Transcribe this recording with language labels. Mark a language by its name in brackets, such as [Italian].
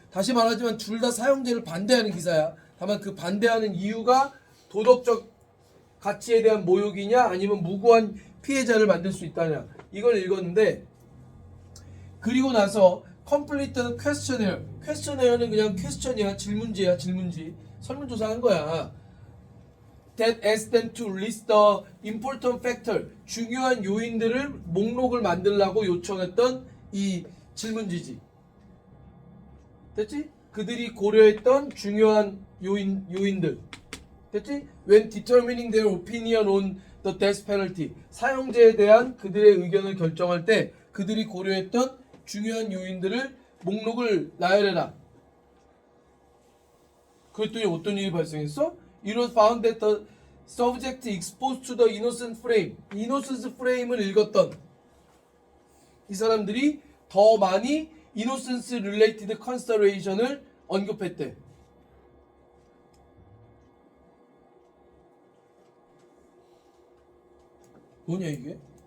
[Korean] 다시 말하지만 둘 다 사형제를 반대하는 기사야. 다만 그 반대하는 이유가 도덕적 가치에 대한 모욕이냐 아니면 무고한 피해자를 만들 수 있다냐 이걸 읽었는데 그리고 나서 [English] complete questionnaire. [Korean] questionnaires 그냥 퀘스천이야. 질문지야. 질문지. 설문조사한 거야. [English] That asked them to list the important factor. [Korean] 중요한 요인들을 목록을 만들라고 요청했던 이 질문지지. 됐지? 그들이 고려했던 중요한 요인들. 됐지? [English] When determining their opinion on the death penalty. [Korean] 사형제에 대한 그들의 의견을 결정할 때 그들이 고려했던 중요한 요인들을 목록을 나열해라. 그랬더니 어떤 일이 발생했어? [English] It was found that the subject exposed to the innocent frame. innocence frame을 [Korean] 읽었던 이 사람들이 더 많이 [English] innocence related consideration [Korean] 을 언급했대. 뭐냐 이게?